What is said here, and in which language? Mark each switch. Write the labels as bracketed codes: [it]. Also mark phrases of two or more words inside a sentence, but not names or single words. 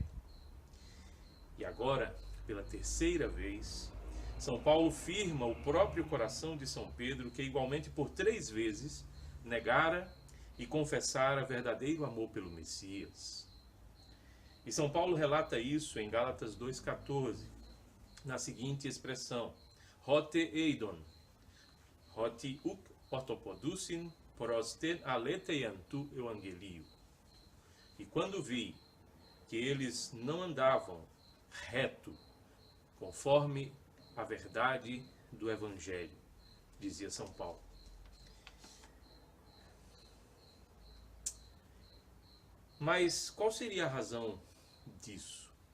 [pt] E agora, pela terceira vez, São Paulo firma o próprio coração de São Pedro, que igualmente por 3 vezes negara e confessara verdadeiro amor pelo Messias. E São Paulo relata isso em Gálatas 2,14, na seguinte expressão: [el] ὅτε εἶδον ὅτι οὐκ ὀρθοποδοῦσιν πρὸς τὴν ἀλήθειαν τοῦ εὐαγγελίου. [pt] E quando vi que eles não andavam reto, conforme a verdade do Evangelho, dizia São Paulo. Mas qual seria a razão disso?